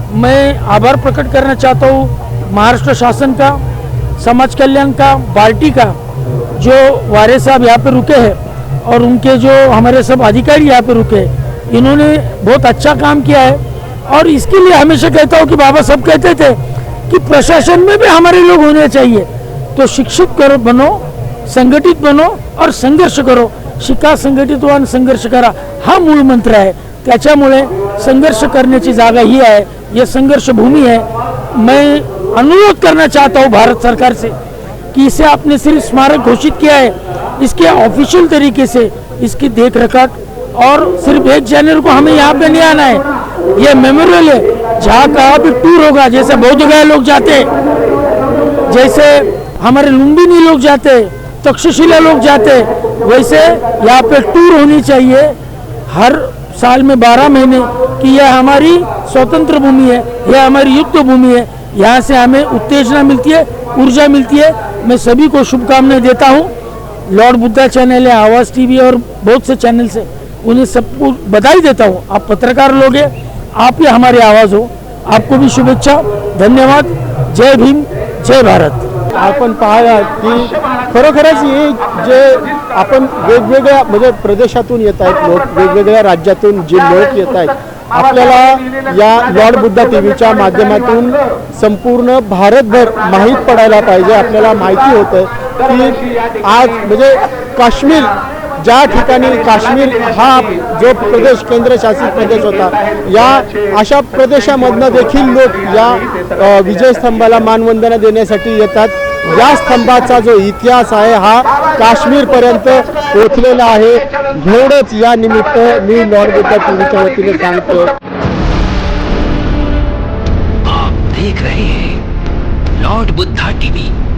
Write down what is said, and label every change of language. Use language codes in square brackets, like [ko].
[hi] मैं आभार प्रकट करना चाहता हूँ महाराष्ट्र शासन का, समाज कल्याण का, बाल्टी का, जो वारे साहब यहाँ पे रुके हैं और उनके जो हमारे सब अधिकारी यहाँ पे रुके हैं, इन्होंने बहुत अच्छा काम किया है। और इसके लिए हमेशा कहता हूँ कि बाबा साहब कहते थे कि प्रशासन में भी हमारे लोग होने चाहिए। तो शिक्षित करो, बनो, संघटित बनो और संघर्ष करो। [mr] शिका, संघटित व्हा आणि संघर्ष करा, हा मूळ मंत्र आहे। त्याच्यामुळे संघर्ष करण्याची जागा ही आहे, [hi] ये संघर्ष भूमि है। मैं अनुरोध करना चाहता हूँ भारत सरकार से कि इसे आपने सिर्फ स्मारक घोषित किया है, इसके ऑफिशियल तरीके से इसकी देख रखाव, और सिर्फ 1 जनवरी को हमें यहाँ पे नहीं आना है। ये मेमोरियल है, जहाँ कहाँ भी टूर होगा, जैसे बोधगया लोग जाते हैं, जैसे हमारे लुम्बिनी लोग जाते हैं, तक्षशिला लोग जाते हैं, वैसे यहाँ पे टूर होनी चाहिए हर साल में 12 महीने कि यह हमारी स्वतंत्र भूमि है, यह हमारी युद्ध भूमि है। यहाँ से हमें उत्तेजना मिलती है, ऊर्जा मिलती है। मैं सभी को शुभकामनाएं देता हूँ। लॉर्ड बुद्धा चैनल है, आवाज़ टीवी और बहुत से चैनल से उन्हें सबको बधाई देता हूँ। आप पत्रकार लोग हैं, आप ही हमारी आवाज़ हो। आपको भी शुभेच्छा, धन्यवाद। जय भीम, जय भारत। [mr] आपण पाहूया की खरोखरच हे जे आपण वेगवेगळ्या म्हणजे प्रदेशातून येत आहेत लोक, वेगवेगळ्या राज्यातून जे लोक येत आहेत, आपल्याला या लॉर्ड बुद्धा टीव्हीच्या माध्यमातून संपूर्ण भारतभर माहीत पडायला पाहिजे। आपल्याला माहिती होतं की आज म्हणजे काश्मीर, ज्या ठिकाणी काश्मीर हा जो प्रदेश केंद्रशासित प्रदेश होता, या अशा प्रदेशामधनं देखील लोक या विजयस्तंभाला मानवंदना देण्यासाठी येतात। या स्तंभाचा जो इतिहास आहे हा काश्मीरपर्यंत पोहोचलेला आहे। एवढंच या निमित्त मी लॉर्ड बुद्धा टीव्हीच्या वतीने सांगतो। [hi] आप देख रहे हैं लॉर्ड बुद्धा टीवी।